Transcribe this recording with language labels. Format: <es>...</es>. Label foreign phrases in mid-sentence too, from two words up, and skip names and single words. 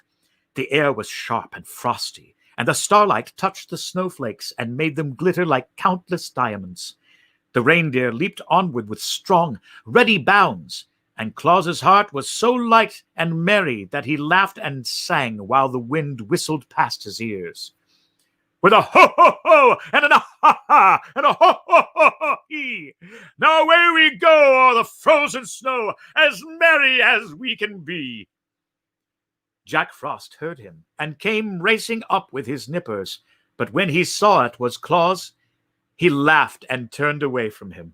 <en>The air was sharp and frosty, and the starlight touched the snowflakes and made them glitter like countless diamonds. The reindeer leaped onward with strong, ready bounds, and Claus's heart was so light and merry that he laughed and sang while the wind whistled past his ears. With a ho-ho-ho and a ha-ha and a ho-ho-ho-he, now away we go o'er the frozen snow, as merry as we can be. Jack Frost heard him and came racing up with his nippers, but when he saw it was Claus, he laughed and turned away from him.</en>